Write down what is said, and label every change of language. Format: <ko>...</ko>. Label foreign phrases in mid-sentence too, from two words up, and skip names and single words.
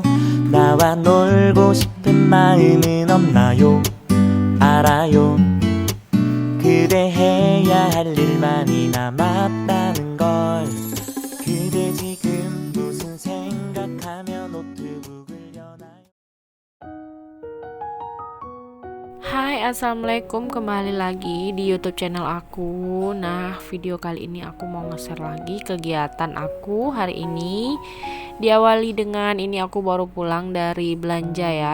<ko>나와 놀고 싶은 마음은 없나요? 알아요. 그대 해야 할 일 많이 남았다는 걸. 그대 지금 무슨 생각하며 노트북을 여나요?</ko> <id>Hai, assalamualaikum, kembali lagi di YouTube channel aku. Nah, video kali ini aku mau nge-share lagi kegiatan aku hari ini. Diawali dengan ini, aku baru pulang dari belanja ya.</id>